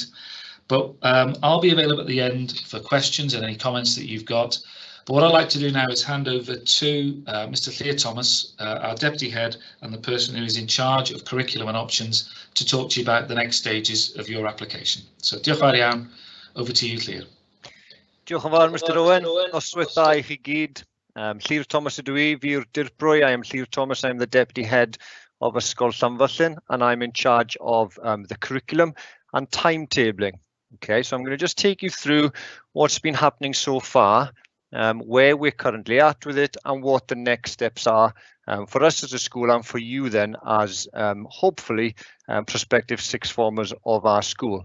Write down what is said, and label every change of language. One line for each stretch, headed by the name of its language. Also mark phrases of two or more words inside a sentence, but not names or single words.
English: But I'll be available at the end for questions and any comments that you've got. But what I'd like to do now is hand over to Mr. Llyr Thomas, our Deputy Head and the person who is in charge of curriculum and options, to talk to you about the next stages of your application.
Welsh: So diolch yn fawr iawn.
English: Over to you, Llyr.
Welsh: Diolch yn fawr, Mr Owen. Noswaith da I chi gyd. Llyr Thomas ydw I, fi'r dirprwy.
English: I am Llyr Thomas. I am the Deputy Head of Ysgol Llanfyllin, and I'm in charge of the curriculum and timetabling. Okay, so I'm going to just take you through what's been happening so far, where we're currently at with it, and what the next steps are for us as a school and for you then as hopefully prospective sixth formers of our school.